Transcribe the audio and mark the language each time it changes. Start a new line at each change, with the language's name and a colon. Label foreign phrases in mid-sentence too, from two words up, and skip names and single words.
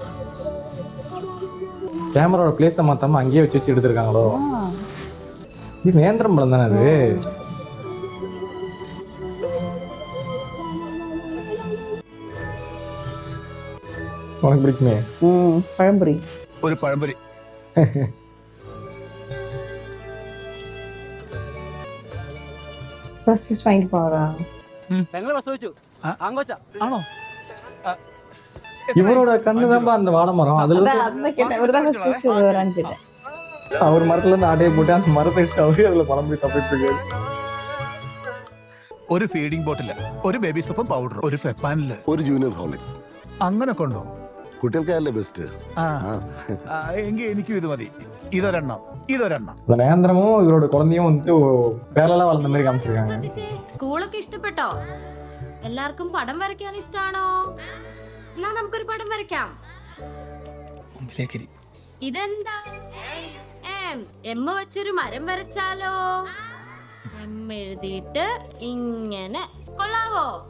Tamil: கேமராவோட பிளேஸை மாத்தாம அங்கேயே வச்சு எடுத்திருக்காங்களோ. இது நேந்திரம் பழம் தானே அது? உனக்கு பிடிக்குமே? பழம்புரி.
Malayalam: ഒരു പഴംപൊരി. വാങ്ങിട്ട് പോറാ. ആണോ?
Tamil: இவரோட கண்ணுதான்பா அந்த வாழை மரம். அதுல அவர் மரத்துல இருந்து ஆட்டையை போட்டு அந்த மரத்தை எடுத்து அவரே அதுல பழம் போய் சாப்பிட்டு இருக்காரு.
Malayalam: ഒരു
English: feeding bottle,
Malayalam: ഒരു ബേബി സോപ്പും പൗഡർ, ഒരു ഫെപ്പാനില്, ഒരു ജൂനിയർ ഹോർലിക്സ്. അങ്ങനെ കൊണ്ടോ? കുട്ടികൾക്കല്ലേ ബെസ്റ്റ്. എങ്കിൽ എനിക്കും ഇത് മതി. ഇതൊരെണ്ണം.
Tamil: அந்த நேந்திரமும் இவரோட குழந்தையும் பேரலா வளர்ந்த மாதிரி காமிச்சிருக்காங்க.
Malayalam: സ്കൂളൊക്കെ ഇഷ്ടപ്പെട്ടോ? എല്ലാവർക്കും പടം വരയ്ക്കാൻ ഇഷ്ടാണോ? എന്നാ നമുക്കൊരു പടം വരയ്ക്കാം. ഇതെന്താ? എം വെച്ചൊരു മരം വരച്ചാലോ? എം എഴുതിയിട്ട് ഇങ്ങനെ കൊള്ളാവോ?